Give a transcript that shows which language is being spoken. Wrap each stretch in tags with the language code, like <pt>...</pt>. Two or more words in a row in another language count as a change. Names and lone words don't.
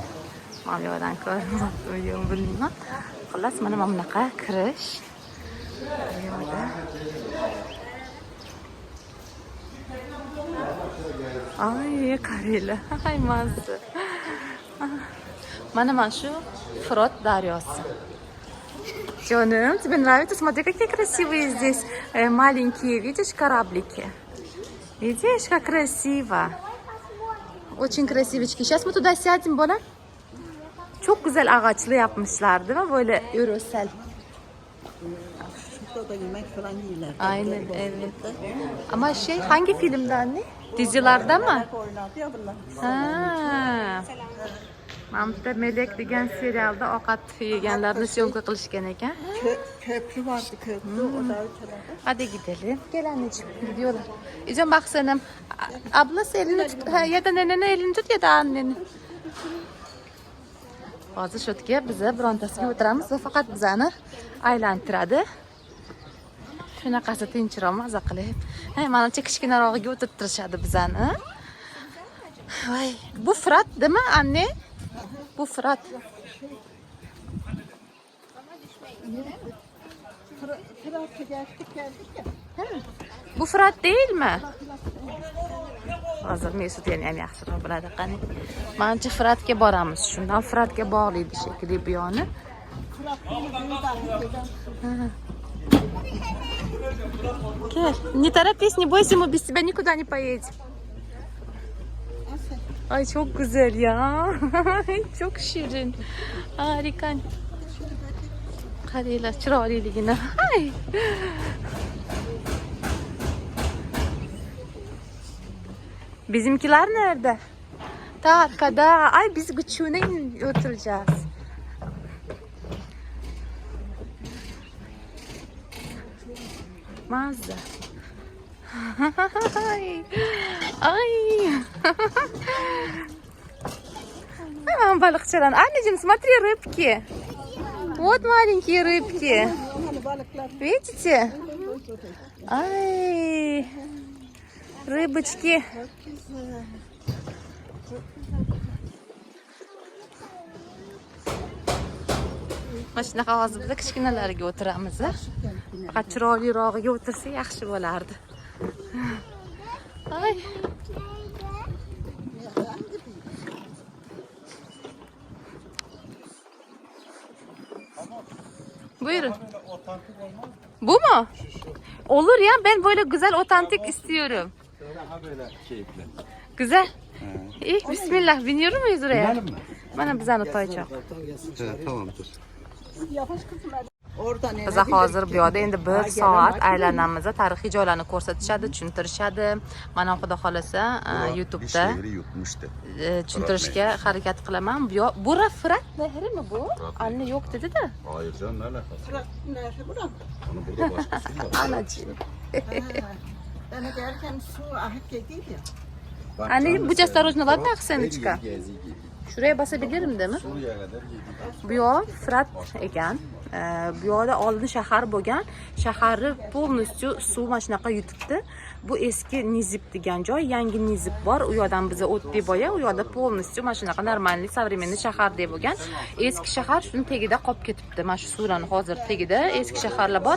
<uz>Mana bu yerdan ko'ryapman, bilmayman. Xullas, mana bunaqa kirish. Bu yerda. Ay, qaranglar. Ay, mazza. Mana shu Frot daryosi. Jonim,</uz> <ru>тебе нравится? Смотри, какие красивые здесь маленькие, видишь, кораблики? Видишь, как красиво. Очень красивочки. Сейчас мы tуда сядем,</ru> <uz>bola.</uz> <tr>Çok güzel ağaçlı yapmışlar, değil mi? Böyle yöresel. Şurada da yemek falan yiyorlar. Aynen, evet. Ama hangi filmde anne? Dizilerde mi? Oynadı ya bunlar.</tr> <uz>Ha. Mamda Melek degan serialda ovqat yeganlarni syomka qilishgan ekan.</uz> <tr>Köprü vardı, köprü. O da ötelerde. Hadi gidelim. Gel anneciğim, gidiyorlar. İzin bak senin. Ablası elini tut. Ha, ya da neneni elini tut ya da anneni.</tr> <uz>Hozir shu yerga biza birontasiga o'tiramiz va faqat bizani aylantiradi. Shunaqasi tinchroq maza qilib. Manimcha kichkinarog'iga o'tirtirishadi bizani. Voy,</uz> <tr>bu Fırat değil mi anne? Bu Fırat. Fırat'a geldik ya. Bu Fırat değil mi?</tr> <uz>Hozir Mesut yana ham yaxshiroq biladi qani. Menimcha Fıratga boramiz. Shundan Fıratga bog'laydi shekilli bu yoni.</uz> <tr>Gel.</tr> <ru>Не торопись, не бойся, мы без тебя никуда не поедем.</ru> <tr>Ay çok güzel ya. Çok şirin. Harika.</tr> <uz>Qaranglar chiroyliligini.</uz> <tr>Ay. Bizimkiler nerede? Ta arkada. Ay biz güçüne oturacağız.</tr> <uz>Mazda. Ay. Ay.</uz> <tr>Balıkçılar. Anneciğim,</tr> <ru>смотри, рыбки. Вот маленькие рыбки. Видите? Ay. Rыбочки.</ru> <uz>Mana shunaqa hozir biz kichkinalarga o'tiramiz. Faqat chiroylirog'iga o'tirsa yaxshi bo'lardi.</uz> <tr>Ay. Buyurun. Bu mu? Olur ya, ben böyle güzel otantik istiyorum. Böyle keyifli. Güzel. İyi, bismillah. Biniyor muyuz oraya? Binelim mi? Bana bize anlatacak. Tamamdır.</tr> <uz>Biz hozir bu yerda endi 1 soat aylanamiz. Tarixiy joylarni ko'rsatishadi, tushuntirishadi. Mana xudo xolasa YouTube'da tushuntirishga harakat qilaman.</uz> <tr>Bu Fırat nehrimi bu? Anne yok dedi-de. Hayır canım, ne alakası? Fırat nerede buram? Onu burada başkası var. Anacığım. Ben gelirken su ahit değil ya. Anneciğim, bu</tr> <ru>осторожно, ладно, Aksenочка?</ru> <tr>Şuraya basabilirim değil mi? Suriye'ye kadar yedik.</tr> <uz>Bu yer Fırat ekan. Bu yerda oldin shahar bo'lgan. Shaharni полностью suv mana shunaqa yutibdi. Bu eski Nizib degan joy, yangi Nizib bor. U yerdan biz o'tdik boya, u yerda полностью mana shunaqa</uz> <ru>нормальный, современный</ru> <uz>shahar deb bo'lgan. Eski shahar shuni tagida qolib ketibdi. Mana shu surani hozir tagida eski shaharlar bor.</uz>